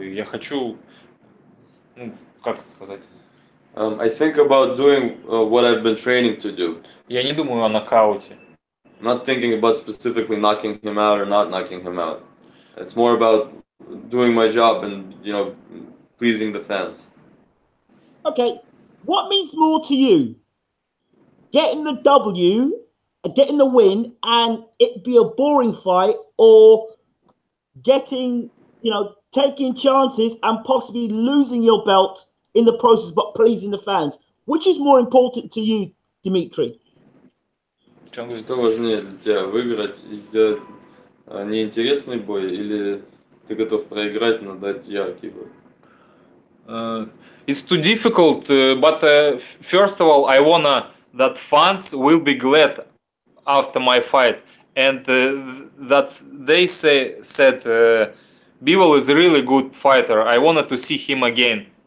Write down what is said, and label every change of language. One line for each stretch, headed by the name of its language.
Russian: И я хочу, ну, как это сказать?
English: I think about doing what I've been training to do.
Russian: Я не думаю о нокауте.
English: I'm not thinking about specifically knocking him out or not knocking him out. It's more about doing my job and, you know, pleasing the fans. Okay, what means more to you? Getting the W, getting the win, and it be a boring fight, or getting, you know, taking chances and possibly losing your belt in the process, but pleasing the fans? Which is more important to you, Dmitry?
Russian: Что важнее для тебя, выиграть и сделать неинтересный бой, или ты готов проиграть, но дать яркий бой?
English: It's too difficult, but first of all, I wanna that fans will be glad after my fight, and that they said Bivol is a really good fighter. I wanted to see him again.